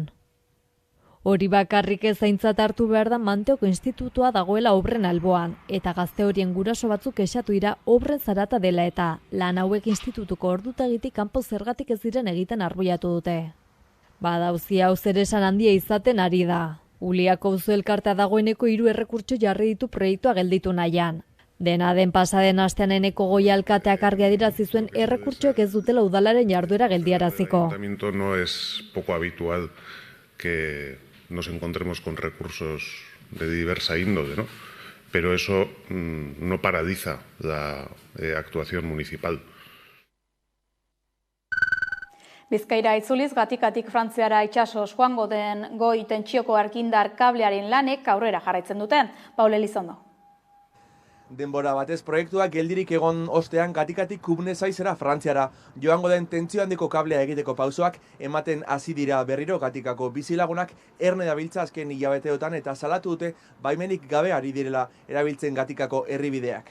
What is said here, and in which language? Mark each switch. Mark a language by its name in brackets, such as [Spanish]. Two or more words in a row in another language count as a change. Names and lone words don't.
[Basque] Hori bakarrik ez aintzat hartu behar da Manteoko institutua dagoela obren alboan, eta gazte horien guraso batzuk esatu dira obren zarata dela eta lan hauek institutuko ordutagitik kanpo zergatik ez diren egiten arbuiatu dute. Badauzi hau zeresan handia izaten ari da. Uliako auzo elkartea dagoeneko 3 errekurtso jarri ditu proiektua gelditu nahian. Dena den pasaden astean Eneko Goia alkateak argi adierazi zuen errekurtsoek ez dutela udalaren jarduera geldiaraziko. [Spanish] El ayuntamiento no es poco habitual que nos encontremos con recursos de diversa índole, ¿no? Pero eso no paraliza la actuación municipal. [Basque] Bizkaira itzuliz gatikatik Frantziara itsasoz joango den goi tentsioko argindar kablearen lanek aurrera jarraitzen duten. Paul Elizondo. Denbora batez proiektuak geldirik egon ostean gatikatik Kubnesaizera Frantziara joango den tentsio handiko kablea egiteko pausoak ematen hasi dira berriro gatikako bizilagunak erne dabiltza azken hilabeteotan eta salatu dute baimenik gabe ari direla erabiltzen gatikako herribideak.